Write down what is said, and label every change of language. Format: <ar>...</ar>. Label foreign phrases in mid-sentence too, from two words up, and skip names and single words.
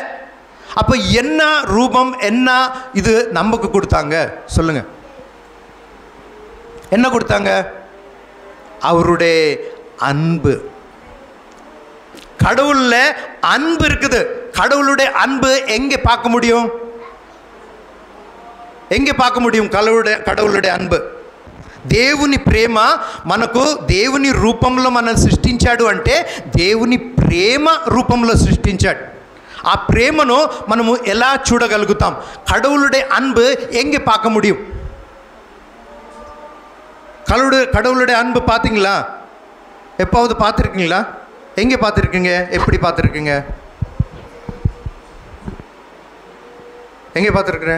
<ta>அப்போ என்ன ரூபம், என்ன இது நமக்கு கொடுத்தாங்க சொல்லுங்க? என்ன கொடுத்தாங்க? அவருடைய அன்பு. கடவுள்ல அன்பு இருக்குது. கடவுளுடைய அன்பு எங்கே பார்க்க முடியும்? எங்கே பார்க்க முடியும் கடவுளுடைய అன்பు?</ta> <te>దేవుని ప్రేమ మనకు దేవుని రూపంలో మనల్ని సృష్టించాడు అంటే దేవుని ప్రేమ రూపంలో సృష్టించాడు. ఆ ప్రేమను మనము ఎలా చూడగలుగుతాం?</te> <ta>கடவுளுடைய அன்பு எங்கே பார்க்க முடியும்? கடவுளுடைய அன்பு பார்த்தீங்களா? எப்போது பார்த்துருக்கீங்களா? எங்கே பார்த்துருக்கீங்க? எப்படி பார்த்துருக்கீங்க? எங்கே பார்த்துருக்குறேன்?</ta>